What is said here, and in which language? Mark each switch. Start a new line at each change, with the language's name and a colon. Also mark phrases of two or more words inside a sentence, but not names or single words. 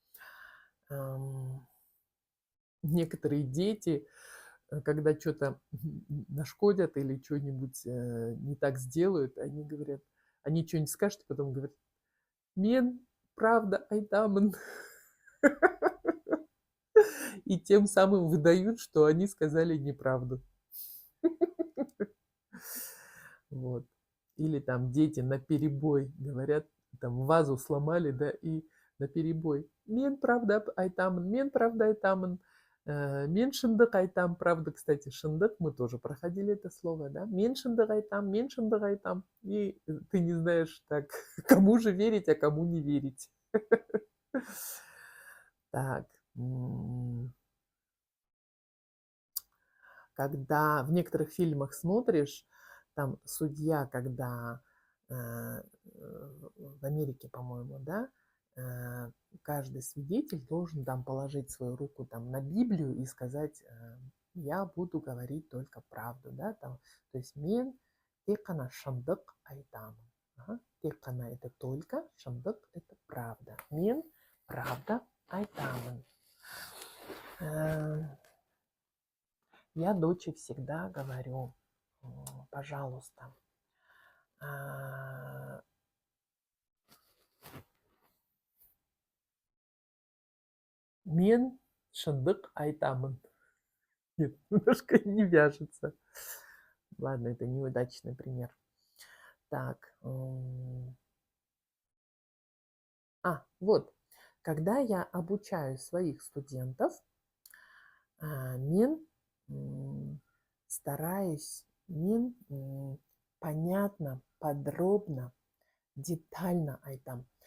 Russian: Некоторые дети, когда что-то нашкодят или что-нибудь не так сделают, они говорят, они что-нибудь скажут, и потом говорят:
Kazakh: мен правда айтаман.
Russian: И тем самым выдают, что они сказали неправду. Вот. Или там дети наперебой говорят, там вазу сломали, да, и наперебой:
Kazakh: мен правда айтаман, мен правда айтаман, мен шындық айтам.
Russian: Правда, кстати, шындық, мы тоже проходили это слово,
Kazakh: да, мен шындық айтам, мен шындық айтам.
Russian: И ты не знаешь, так, кому же верить, а кому не верить. Так. Когда в некоторых фильмах смотришь, там судья, когда в Америке, по-моему, да, каждый свидетель должен там положить свою руку там на Библию и сказать: я буду говорить только правду, да, там, то есть
Kazakh: мен текана шындық айтамын.
Russian: Текана – это только, шындық – это правда.
Kazakh: Мен правда айтамын.
Russian: Я доче всегда говорю: пожалуйста,
Kazakh: мен шындық айтамын.
Russian: Нет, немножко не вяжется. Ладно, это неудачный пример. Так. Вот. Когда я обучаю своих студентов, Мен стараюсь, мен понятно, подробно, детально айтам.